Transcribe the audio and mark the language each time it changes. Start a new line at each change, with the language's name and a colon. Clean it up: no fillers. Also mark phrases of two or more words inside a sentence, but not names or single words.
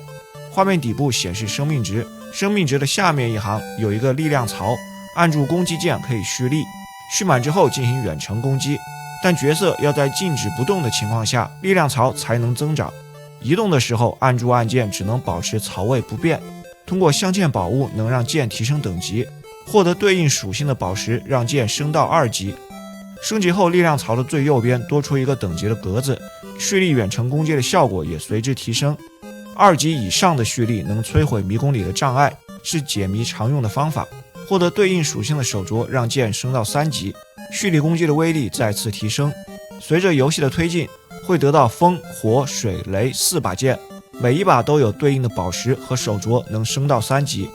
Chinese: 畫面底部顯示生命值，生命值的下面一行有一個力量槽，按住攻击键可以蓄力，蓄滿之後进行遠程攻擊，但角色要在静止不動的情況下，力量槽才能增长。移動的時候按住按键只能保持槽位不变。通過鑲嵌宝物能讓剑提升等级，獲得對應屬性的宝石讓劍升到2級。升級後，力量槽的最右邊多出一個等級的格子，蓄力遠程攻击的效果也隨之提升。2級以上的蓄力能摧毀迷宮裡的障礙，是解谜常用的方法。獲得对應屬性的手鐲讓劍升到3級，蓄力攻擊的威力再次提升。隨着游戏的推进，會得到風、火、水、雷4把剑，每一把都有对應的宝石和手鐲能升到3級。